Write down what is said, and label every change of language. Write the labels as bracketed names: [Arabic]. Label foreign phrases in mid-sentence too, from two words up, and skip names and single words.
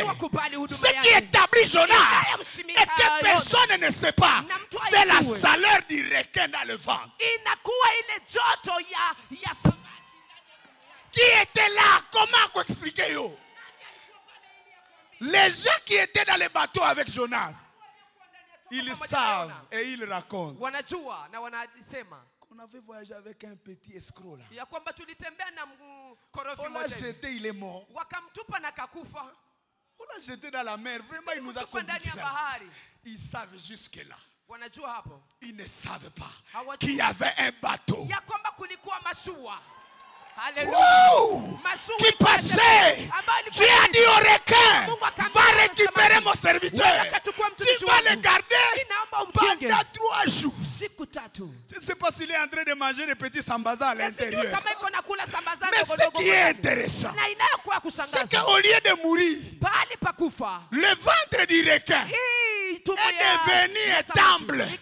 [French] Ce qui établit Jonas et que personne ne sait pas, c'est la chaleur du requin dans le ventre. Qui était là? Comment expliquer yo? Les gens qui étaient dans les bateaux avec Jonas, Ils savent et ils racontent. [Swahili] Wanajua na wanasema. [French] On avait voyagé avec un petit escroc là. [Swahili] Ya kwamba tulitembea na mkorofi mmoja. [French] On l'a jeté, il est mort. [Swahili] Wakamtupa na kakufa. [French] On l'a jeté dans la mer. Vraiment, il nous a compliqué. Ils savent jusque là. [Swahili] Wanajua hapo. [French] Ils ne savent pas qu'il y avait un bateau. [Swahili] Ya kwamba kulikuwa mashua. [French] Qui passait. Tu as dit au requin, va récupérer mon serviteur. Tu vas le garder pendant 3 jours. Je ne sais pas s'il est en train de manger des petits sambazas à l'intérieur. Mais ce qui est intéressant, c'est qu'au lieu de mourir, le ventre du requin est devenu un temple.